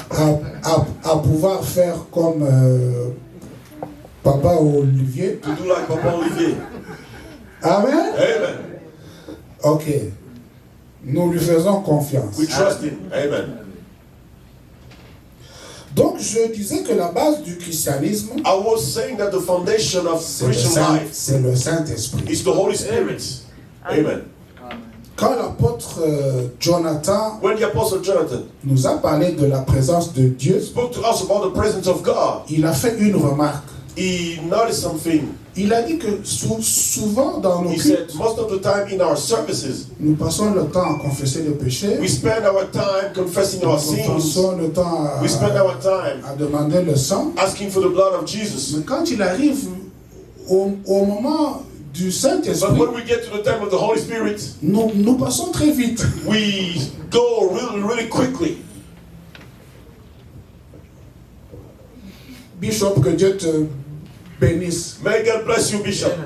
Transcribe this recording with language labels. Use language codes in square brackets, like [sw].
[fr] à pouvoir faire comme Papa Olivier. [en] to do like Papa Olivier. [fr] Amen. [en] Amen. Ok. [fr] Nous lui faisons confiance. [en] We trust him. Amen. [fr] Donc je disais que la base du christianisme, [en] I was saying that the foundation of Christian life [fr] c'est le Saint-Esprit. [en] is the Holy Spirit. Amen. [fr] Quand l'apôtre Jonathan [en] When the Apostle Jonathan [fr] nous a parlé de la présence de Dieu, [en] spoke to us about the presence of God, [fr] il a fait une remarque. [en] he noticed something. [fr] Il a dit que souvent dans nos [en] He said, [fr] cultes, [en] most of the time in our services, [fr] nous passons le temps à confesser le péché, [en] we spend our time confessing our [fr] nous [en] sins. [fr] passons le temps [en] We spend our time [fr] à demander le sang. [en] asking for the blood of Jesus. [fr] Mais quand il arrive au moment du [en] But [fr] Saint-Esprit, [en] when we get to the time of the Holy Spirit, [fr] nous passons très vite. [en] we go really, really quickly. [fr] Bishop, que Dieu te bénisse. [en] May God bless you, Bishop.